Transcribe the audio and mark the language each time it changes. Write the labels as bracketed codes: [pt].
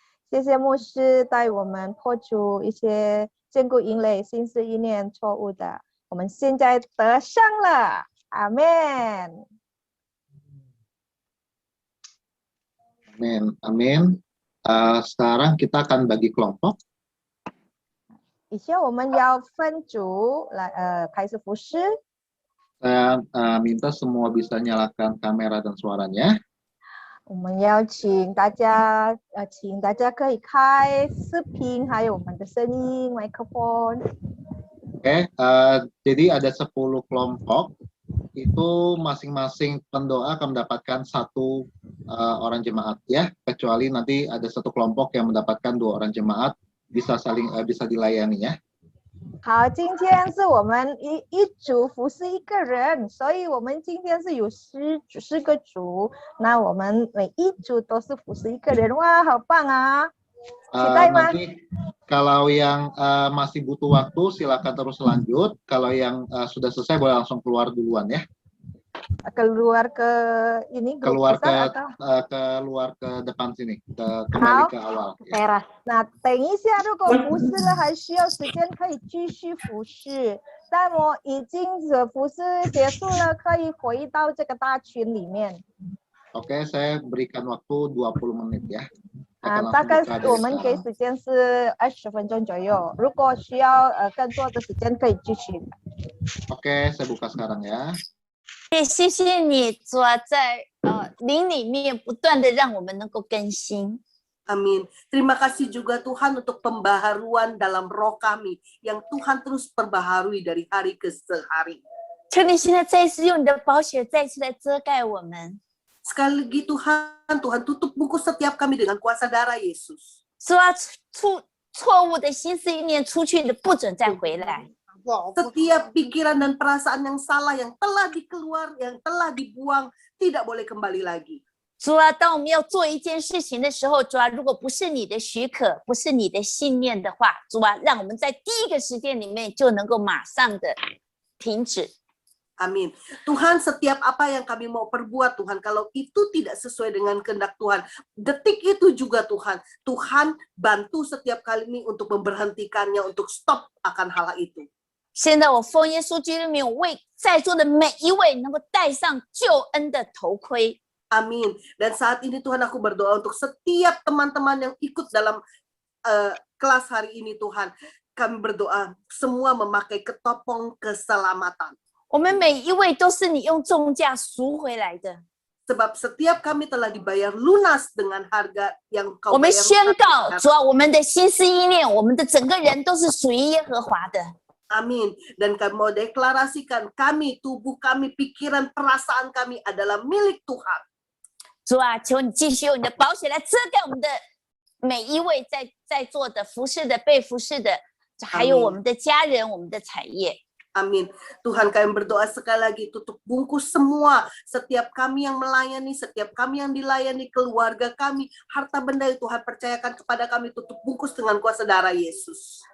[zh] 谢谢牧师带我们破除一些坚固营垒、心思意念错误的，我们现在得胜了。 Amen。 [id] Amin, amin. Sekarang kita akan bagi kelompok. [zh] 以下我们要分组来开始服侍。 [id] Saya minta semua bisa nyalakan kamera dan suaranya. [zh] 我们要请大家可以开视频，还有我们的声音麦克风。 [id] Oke, jadi ada 10 kelompok. Itu masing-masing pendoa akan mendapatkan 1 orang jemaat ya, kecuali nanti ada 1 kelompok yang mendapatkan 2 orang jemaat bisa dilayani ya. [zh] 好，今天是我们一组服侍1个人，所以我们今天是有10个组，那我们每一组都是服侍1个人，哇，好棒啊！期待吗？ [id] Nanti kalau yang masih butuh waktu silakan terus lanjut. Kalau yang sudah selesai boleh langsung keluar duluan ya. Keluar ke ini Keluar ke atau? keluar ke depan sini, kembali ke awal. Ya. [zh] 那等一下，如果服侍了还需要时间，可以继续服侍。但我已经服侍结束了，可以回到这个大群里面。 [id] Oke, saya berikan waktu 20 menit ya. [zh] 大概我们给时间是20分钟左右，如果需要更多的时间可以继续。 [id] Oke, saya buka sekarang ya. [zh] 也谢谢你，主啊，在灵里面不断的让我们能够更新。 [id] Amin. Terima kasih juga Tuhan untuk pembaharuan dalam roh kami yang Tuhan terus perbaharui dari hari ke hari. [zh] 求你现在再次用你的宝血再次来遮盖我们。 [id] Sekali lagi Tuhan tutup bungkus setiap kami dengan kuasa darah Yesus. [zh] 主啊，错误的心思意念出去的，不准再回来。 [id] Setiap pikiran dan perasaan yang salah yang telah dibuang, tidak boleh kembali lagi. [zh] 主啊，当我们要做一件事情的时候，主啊，如果不是你的许可，不是你的信念的话，主啊，让我们在第一个时间里面就能够马上的停止。 [id] Amin. Tuhan, setiap apa yang kami mau perbuat, Tuhan, kalau itu tidak sesuai dengan kehendak Tuhan, detik itu juga Tuhan bantu setiap kali ini untuk memberhentikannya, untuk stop akan hal itu. [zh] 现在我奉耶稣基督的名，我为在座的每一位能够戴上救恩的头盔。 [id] Amin. Dan saat ini Tuhan, aku berdoa untuk setiap teman-teman yang ikut dalam kelas hari ini, Tuhan. Kami berdoa semua memakai ketopong keselamatan. [zh] 我们每一位都是你用重价赎回来的。 [id] Sebab setiap kami telah dibayar lunas dengan harga yang Kau [zh] 我们 [id] bayar [zh] 宣告， [id] lunas. [zh] 主啊，我们的心思意念，我们的整个人都是属于耶和华的。 [id] Amin. Dan kami mau deklarasikan kami, tubuh kami, pikiran, perasaan kami adalah milik Tuhan. [zh] 主啊，求你继续用你的宝血来遮盖我们的每一位在座的服侍的、被服侍的，还有我们的家人、我们的产业。 [id] Amin. Tuhan, kami berdoa sekali lagi, tutup bungkus semua, setiap kami yang melayani, setiap kami yang dilayani, keluarga kami, harta benda yang Tuhan percayakan kepada kami, tutup bungkus dengan kuasa darah Yesus.